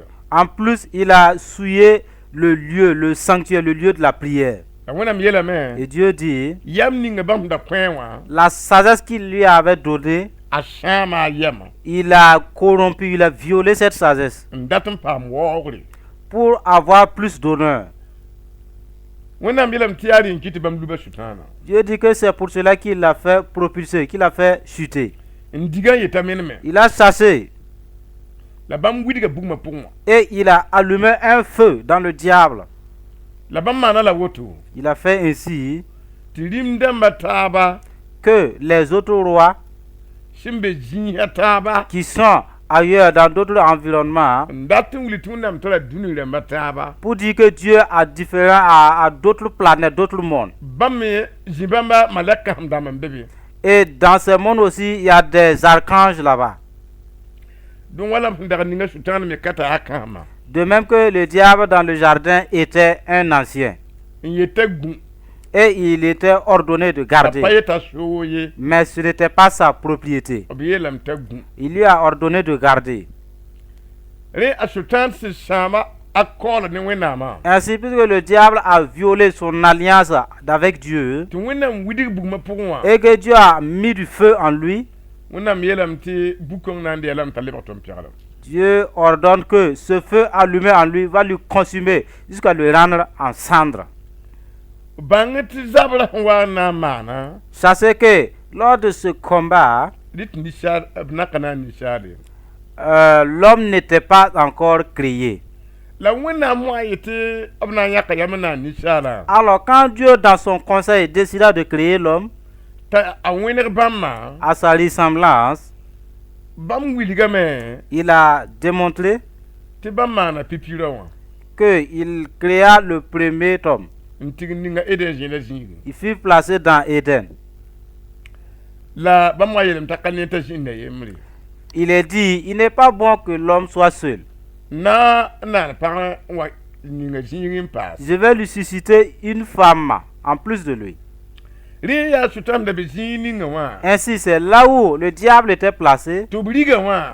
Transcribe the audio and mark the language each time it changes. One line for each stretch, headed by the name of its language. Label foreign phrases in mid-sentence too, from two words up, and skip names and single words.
French: En plus, il a souillé le lieu, le sanctuaire, le lieu de la prière.
Mossi: la wẽnnaam yeelame
French: Et Dieu dit,
Mossi: yam ninga bãmb sẽn da kõẽ wã
French: la sagesse qu'il lui avait donnée,
Mossi: a sãama a yama
French: il a corrompu, il a violé cette sagesse
Mossi: n dat n paam waoogre
French: pour avoir plus d'honneur.
Mossi: wẽnnaam yeelame tɩ yaa rẽ n kɩ tɩ bãmb luba sʋtãana
French: Dieu dit que c'est pour cela qu'il l'a fait propulser, qu'il l'a fait chuter.
Mossi: n digã n yeta meneme
French: Il a chassé
Mossi: la bãmb widga bugmã pʋgẽ wã
French: et il a allumé un feu dans le diable.
Mossi: la bãmb maana la woto
French: Il a fait ainsi
Mossi: tɩ rim dãmba taaba
French: que les autres rois
Mossi: sẽn be zĩisã taaba
French: qui sont ailleurs dans d'autres environnements,
Mossi: n dat n wuli tɩ wẽnnaam tara dũni rãmbã taaba
French: pour dire que Dieu a différent à d'autres planètes, d'autres mondes.
Mossi: bãmb me zĩ bãmba malɛk kãsem dãmb n be be
French: Et dans ce monde aussi, il y a des archanges là-bas.
Mossi: donc wala sẽn dag ninga sʋtãan me ka taa kãsema
French: De même que le diable dans le jardin était un ancien.
Mossi: n yeta gũ
French: Et il était ordonné de la garder.
Mossi: pa yeta soo ye
French: Mais ce n'était pas sa propriété.
Mossi: b yeelame t'a gũ
French: Il lui a ordonné de garder.
Mossi: rẽ a sʋtãan sẽn sãama a kaoolã ne wẽnnaamã
French: Ainsi, puisque le diable a violé son alliance avec Dieu,
Mossi: tɩ wẽnnaam widg bugmã pʋgẽ wã
French: et que Dieu a mis du feu en lui,
Mossi: wẽnnaam yeelame tɩ bukõng na n deelame t'a lebg tõnd pɛglem
French: Dieu ordonne que ce feu allumé en lui va lui consumer jusqu'à le rendre en cendres.
Mossi: bãng tɩ zabrã sẽn wa n na n maana
French: Sachez que lors de ce combat,
Mossi: rɩ tɩ ninsaal b naka na n ninsaale
French: l'homme n'était pas encore créé.
Mossi: la wẽnnaam wã yetɩ b na n yãka yam n na n ninsaalã
French: Alors quand Dieu dans son conseil décida de créer l'homme
Mossi: t'a a wẽneg bãmbã
French: à sa ressemblance,
Mossi: bãmb wilgame
French: il a démontré
Mossi: tɩ bãmb maana pipirã wã
French: qu'il créa le premier homme.
Mossi: n tɩg ninga eden zẽla zĩige
French: Il fut placé dans Éden.
Mossi: la bãmb wã yeelame t'a ka ne t'a zĩnda yembre
French: Il est dit, il n'est pas bon que l'homme soit seul.
Mossi: na pagã wa ninga zĩig n paas
French: Je vais lui susciter une femme en plus de lui.
Mossi: rẽ yaa sʋtam da be zĩig ninga wã
French: Ainsi, c'est là où le diable était placé
Mossi: tɩ b rigã wã